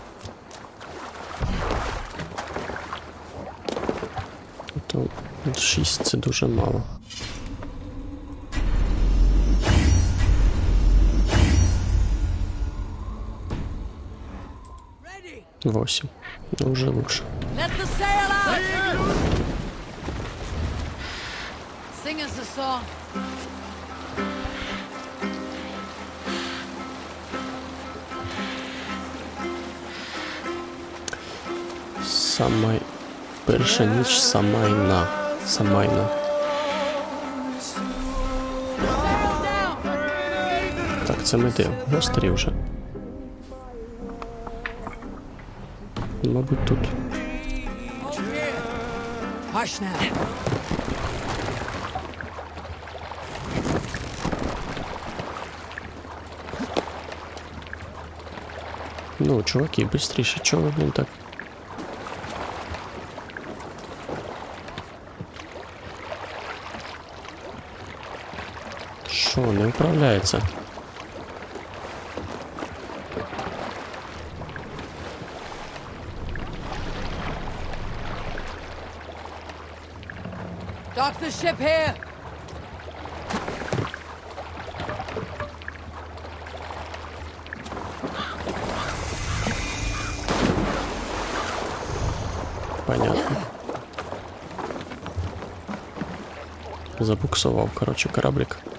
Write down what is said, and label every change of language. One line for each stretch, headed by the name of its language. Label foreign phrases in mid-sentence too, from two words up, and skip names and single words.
Ukrainian: То 6 це дуже мало. 8. Ну, вже лучше.
English: Let the sail out! Sing us a song.
Ukrainian: Самай... Перша ніч Самайна. Самайна. Так, це ми де? В гострі вже. Мабуть, тут.
English: Hush now.
Ukrainian: Ну, чуваки, быстріше, чого ви, блін, так? Що, не управляється?
English: Dock the ship here.
Ukrainian: Понятно. Забуксував, короче, кораблик.